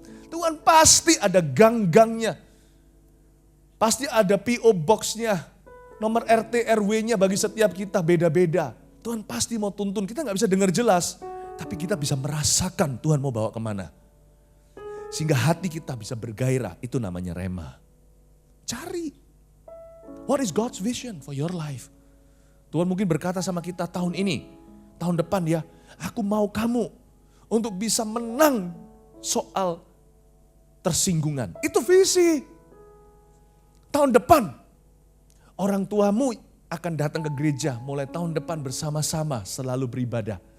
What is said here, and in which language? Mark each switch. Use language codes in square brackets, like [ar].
[id] Tuhan pasti ada gang-gangnya. Pasti ada PO Box-nya. Nomor RT RW-nya bagi setiap kita beda-beda. Tuhan pasti mau tuntun. Kita gak bisa dengar jelas. Tapi kita bisa merasakan Tuhan mau bawa kemana. Sehingga hati kita bisa bergairah. Itu namanya rema. Cari. [en] What is God's vision for your life? [id] Tuhan mungkin berkata sama kita tahun ini. Tahun depan ya. Aku mau kamu untuk bisa menang soal tersinggungan. Itu visi. Tahun depan. Orang tuamu akan datang ke gereja mulai tahun depan bersama-sama selalu beribadah.